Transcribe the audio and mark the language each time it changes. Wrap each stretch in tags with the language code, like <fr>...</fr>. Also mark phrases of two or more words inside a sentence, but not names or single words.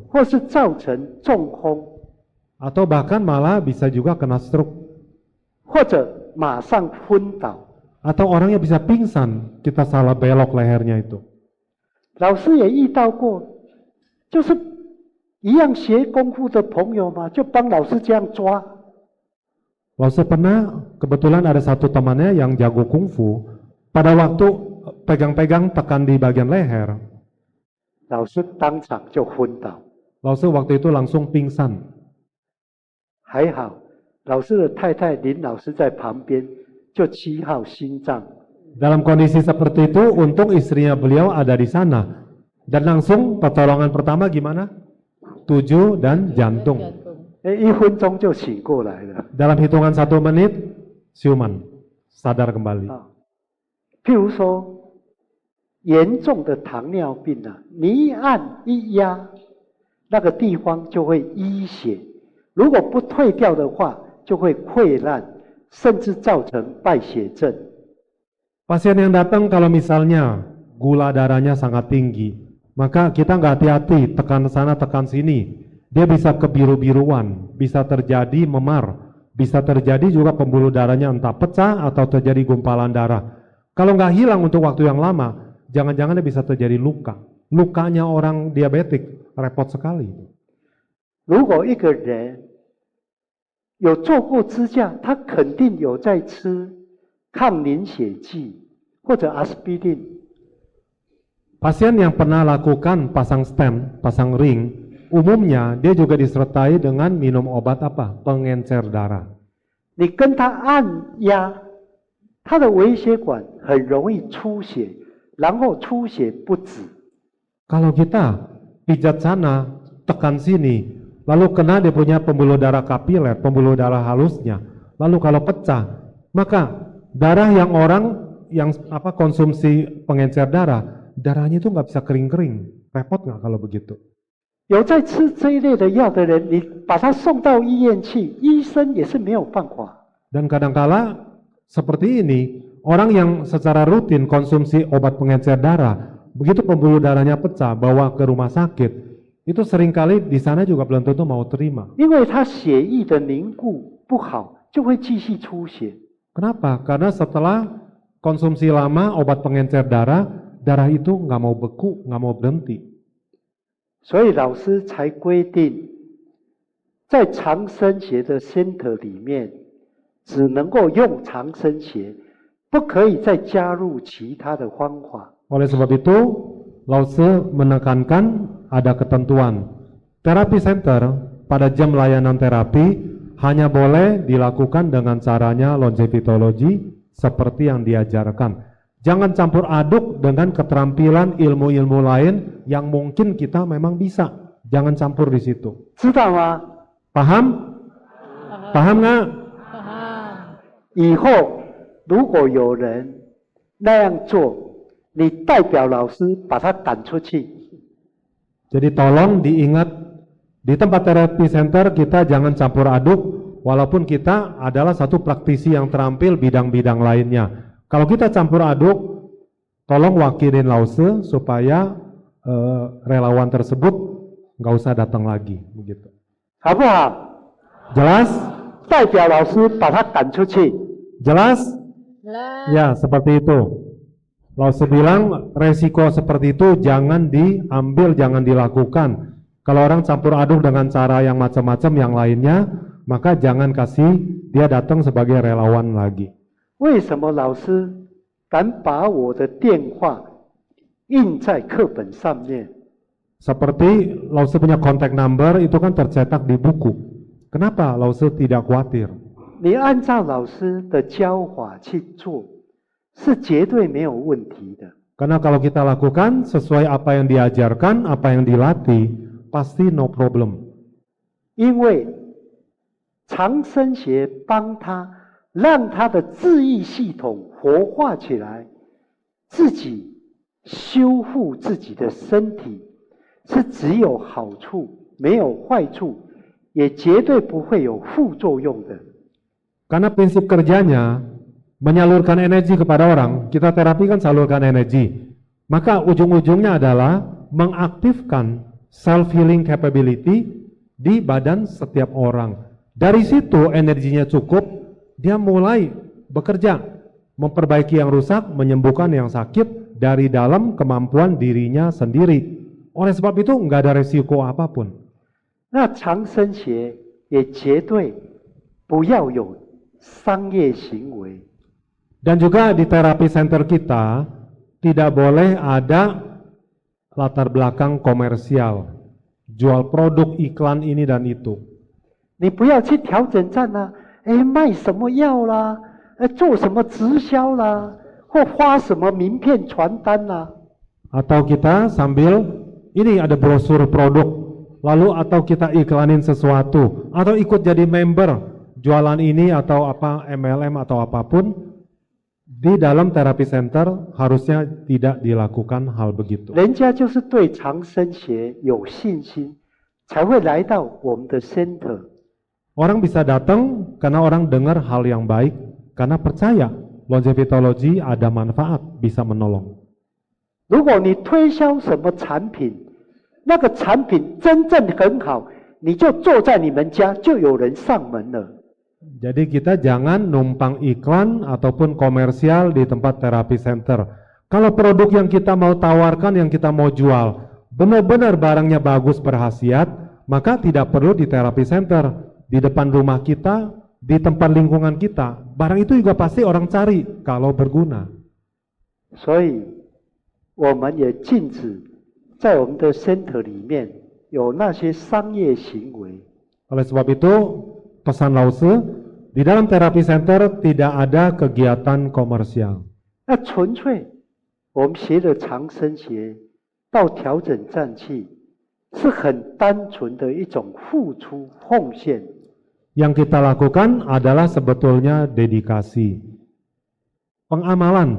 <zh>或是造成中风，</zh> <id>Atau bahkan malah bisa juga kena stroke.</id> <zh>或者马上昏倒。</zh> <id>Atau orangnya bisa pingsan, kita salah belok lehernya itu.</id> <zh>老师也遇到过，就是一样学功夫的朋友嘛，就帮老师这样抓。</zh> <id>Lalu pernah kebetulan ada satu temannya yang jago kungfu. Pada waktu pegang-pegang tekan di bagian leher,</id> <zh>老师当场就昏倒。</zh> <id>Lalu waktu itu langsung pingsan.</id> <zh>还好，老师的太太林老师在旁边，就7号心脏。</zh> <id>Dalam kondisi seperti itu, untung istrinya beliau ada di sana. Dan langsung pertolongan pertama gimana? 7 dan jantung.</id> <zh>1 分钟就醒过来了。</zh> <id>Dalam hitungan 1 menit, siuman, sadar kembali.</id> <zh>譬如说， 严重的糖尿病啊，你一按一压，那个地方就会淤血，如果不退掉的话，就会溃烂，甚至造成败血症。</zh> <id>Pasien yang datang kalau misalnya gula darahnya sangat tinggi, maka kita nggak hati-hati, tekan sana tekan sini, dia bisa kebiru-biruan, bisa terjadi memar, bisa terjadi juga pembuluh darahnya entah pecah atau terjadi gumpalan darah. Kalau nggak hilang untuk waktu yang lama, jangan-jangan bisa terjadi luka. Lukanya orang diabetik repot sekali.</id> <zh>如果一个人有做过支架，他肯定有在吃抗凝血剂或者阿司匹林。</zh> <id>Pasien yang pernah lakukan pasang stent, pasang ring, umumnya dia juga disertai dengan minum obat apa? Pengencer darah.</id> <zh>你跟他按压，他的微血管很容易出血，然后出血不止。</zh> <id>Kalau kita pijat sana, tekan sini, lalu kena dia punya pembuluh darah kapiler, pembuluh darah halusnya, lalu kalau pecah, maka darah yang orang yang konsumsi pengencer darah, darahnya itu nggak bisa kering-kering, repot nggak kalau begitu?</id> <zh>有在吃这一类的药的人，你把他送到医院去，医生也是没有办法。</zh> <id>Dan kadangkala seperti ini, orang yang secara rutin konsumsi obat pengencer darah, begitu pembuluh darahnya pecah, bawa ke rumah sakit, itu seringkali di sana juga belum tentu mau terima.</id> <zh>因为他血液的凝固不好，就会继续出血。</zh> <id>Kenapa? Karena setelah konsumsi lama obat pengencer darah, darah itu nggak mau beku, nggak mau berhenti.</id> <zh>所以老师才规定，在长生鞋的 center 里面，只能够用长生鞋，不可以再加入其他的方法。</zh> <id>Oleh sebab itu, Lause menekankan ada ketentuan. Terapi center pada jam layanan terapi hanya boleh dilakukan dengan caranya longevitologi seperti yang diajarkan. Jangan campur aduk dengan keterampilan ilmu-ilmu lain yang mungkin kita memang bisa. Jangan campur di situ.</id> <zh>知道吗？</zh> <id>Paham? Paham nggak?</id> <zh>以后如果有人那样做，你代表老师把他赶出去。</zh> <id>Jadi tolong diingat, di tempat terapi center kita jangan campur aduk, walaupun kita adalah satu praktisi yang terampil bidang-bidang lainnya. Kalau kita campur aduk, tolong wakilin Lause supaya relawan tersebut nggak usah datang lagi, begitu.</id> <zh>好不好？</zh> <id>Jelas?</id> <zh>代表老师把他赶出去。</zh> <id>Jelas? Ya, seperti itu. Lause bilang resiko seperti itu jangan diambil, jangan dilakukan. Kalau orang campur aduk dengan cara yang macam-macam yang lainnya, maka jangan kasih dia datang sebagai relawan lagi.</id> <zh>为什么老师敢把我的电话印在课本上面？</zh> <id>Seperti Lause punya</id> <en>contact number</en> <id>itu kan tercetak di buku. Kenapa Lause tidak khawatir?</id> <zh>你按照老师的教法去做，是绝对没有问题的。</zh> <id>Karena kalau kita lakukan sesuai apa yang diajarkan, apa yang dilatih, pasti</id> <en>no problem.</en> <zh>因为长生鞋帮他让他的治愈系统活化起来，自己修复自己的身体，是只有好处没有坏处，也绝对不会有副作用的。</zh> <id>Karena prinsip kerjanya menyalurkan energi kepada orang, kita terapi kan salurkan energi. Maka ujung-ujungnya adalah mengaktifkan</id> <en>self-healing capability</en> <id>di badan setiap orang. Dari situ energinya cukup, dia mulai bekerja, memperbaiki yang rusak, menyembuhkan yang sakit dari dalam kemampuan dirinya sendiri. Oleh sebab itu nggak ada resiko apapun.</id> <zh>那长生鞋也绝对不要有商业行为。</zh> <id>Dan juga di terapi center kita tidak boleh ada latar belakang komersial, jual produk iklan ini dan itu.</id> <zh>你不要去调整站啊，卖什么药啦，做什么直销啦，或发什么名片传单啦。</zh> <id>Atau kita sambil ini ada brosur produk, lalu atau kita iklanin sesuatu, atau ikut jadi member jualan ini atau apa MLM atau apapun. Di dalam terapi center harusnya tidak dilakukan hal begitu.</id> <zh>人家就是对长生学有信心，才会来到我们的 center。</zh> <id>Orang bisa datang karena orang dengar hal yang baik, karena percaya longevitology ada manfaat, bisa menolong.</id> <zh>如果你推销什么产品，那个产品真正很好，你就坐在你们家，就有人上门了。</zh> <id>Jadi kita jangan numpang iklan ataupun komersial di tempat terapi center. Kalau produk yang kita mau tawarkan, yang kita mau jual, benar-benar barangnya bagus berkhasiat, maka tidak perlu di terapi center. Di depan rumah kita, di tempat lingkungan kita, barang itu juga pasti orang cari kalau berguna.</id> <zh>所以，我们也禁止在我们的 center 里面有那些商业行为。</zh> <id>Oleh sebab itu, pesan Lause, di dalam terapi center tidak ada kegiatan komersial.</id> <zh>那纯粹，我们学的长生学到调整脏器，是很单纯的一种付出奉献。</zh> <id>Yang kita lakukan adalah sebetulnya dedikasi. Pengamalan.</id>